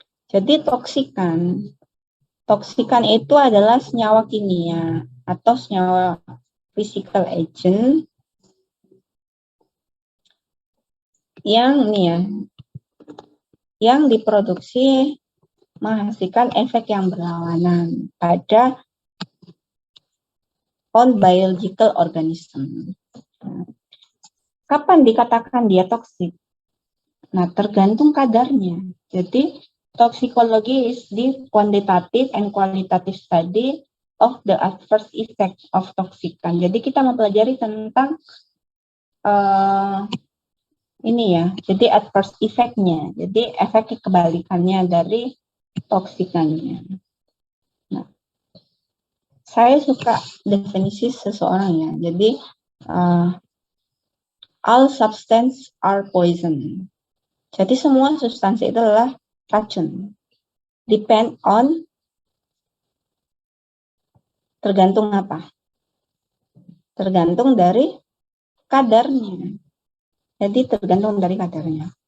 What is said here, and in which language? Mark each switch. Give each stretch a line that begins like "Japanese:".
Indonesian: Jadi toksikan itu adalah senyawa kimia atau senyawa physical agent yang diproduksi menghasilkan efek yang berlawanan pada
English: on biological organism.
Indonesian: Kapan dikatakan dia toksik? Nah, tergantung kadarnya. Jadi,
English: toxicology is the quantitative and qualitative study of the adverse effect of toxican.
Indonesian: Jadi, kita mempelajari tentang ini ya, jadi adverse effect-nya. Jadi, efek kebalikannya dari toksikannya. Nah, saya suka definisi seseorang ya. Jadi,
English: all substance are poison.
Indonesian: Jadi semua substansi itu adalah racun.
English: Depend on,
Indonesian: tergantung apa? Tergantung dari kadarnya. Jadi tergantung dari kadarnya.